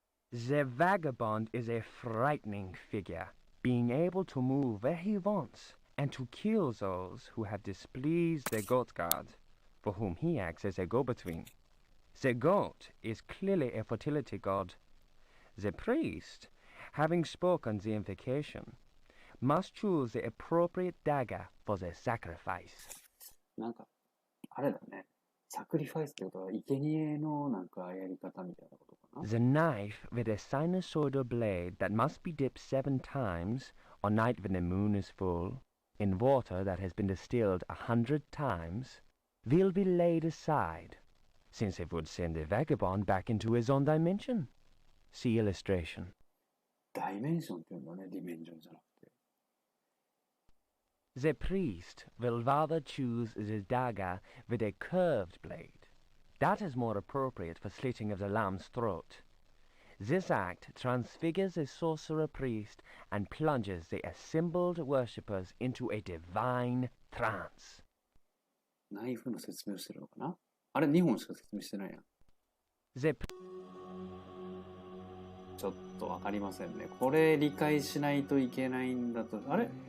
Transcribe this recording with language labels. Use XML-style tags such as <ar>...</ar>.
<en>The vagabond is a frightening figure, being able to move where he wants and to kill those who have displeased the goat god, for whom he acts as a go-between. The goat is clearly a fertility god. The priest, having spoken the invocation, must choose the appropriate dagger for the sacrifice.</en> <ja>なんか、あれだね。サクリファイスってことは、生贄のなんかやり方みたいなことかな。</ja> <en>The knife with a sinusoidal blade that must be dipped 7 times, on night when the moon is full, in water that has been distilled 100 times, will be laid aside, since it would send the vagabond back into his own dimension. See illustration.</en> <ja>ダイメンションっていうんだね。ディメンションじゃなくて。</ja> <en>The priest will rather choose the dagger with a curved blade. That is more appropriate for slitting of the lamb's throat. This act transfigures the sorcerer priest and plunges the assembled worshippers into a divine trance.</en> <ja>ナイフの説明をしてるのかな。あれ、2本しか説明してないやん。</ja> <en>The</en> <ja>ちょっとわかりませんね。これ理解しないといけないんだと。あれ？</ja>